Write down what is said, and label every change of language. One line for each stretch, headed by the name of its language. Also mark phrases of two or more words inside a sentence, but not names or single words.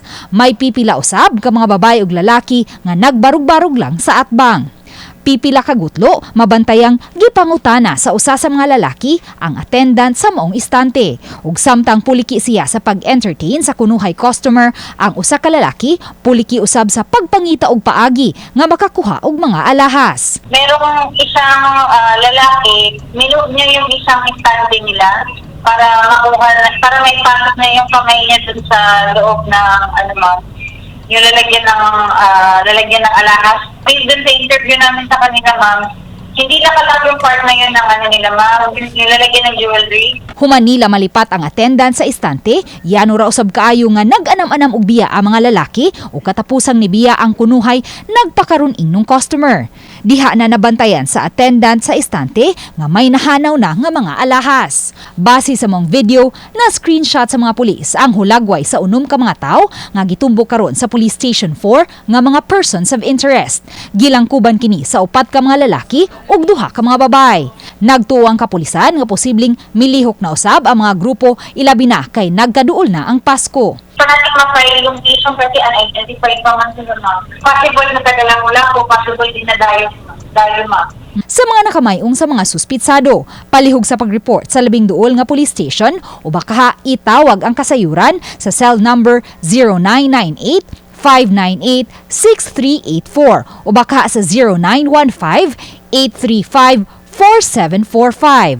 Cebuano: May pipila usab ka mga babae ug lalaki nga nagbarug-barug lang sa atbang. Pipila ka gutlo, mabantayang gipangutana sa usa sa mga lalaki ang attendant sa maong istante. Ug samtang puliki siya sa pag-entertain sa kunuhay customer, ang usa ka lalaki puliki usab sa pagpangita og paagi nga makakuha og mga alahas.
Filipino: Merong isang lalaki, minuod niya yung isang istante nila para makuha, para may pasok na yung kamay niya dun sa loob ng yung lalagyan ng alahas. Based dun sa interview namin sa kanila, ma'am, hindi nakalap yung part na yun ng nila, ma'am, yung lalagyan ng jewelry.
Cebuano: Human nila malipat ang attendant sa istante, yano ra usab kaayo nga nag-anam-anam og biya ang mga lalaki o katapusang ni biya ang kunuhay nagpakaron ingnon customer. Diha na nabantayan sa attendant sa istante nga may nahanaw na nga mga alahas. Base sa mong video na screenshot sa mga pulis ang hulagway sa unom ka mga tao nga gitumbok karon sa Police Station 4 nga mga
English: persons of interest.
Cebuano: Gilangkuban kini sa upat ka mga lalaki ug duha ka mga babay. Nagtuo ang kapulisan nga posibleng milihok na usab ang mga grupo ilabi na kay nagkaduol na ang Pasko.
Filipino: So natin ma-file yung case kasi unidentified pa man sila, ma'am. Possible na tagalang-ula o possible din na dayo, ma'am.
Cebuano: Sa mga nakamayong sa mga suspitsado, palihog sa pag-report sa labing duol nga police station o baka itawag ang kasayuran sa cell number 0998-598-6384 o baka sa 0915-835-4745.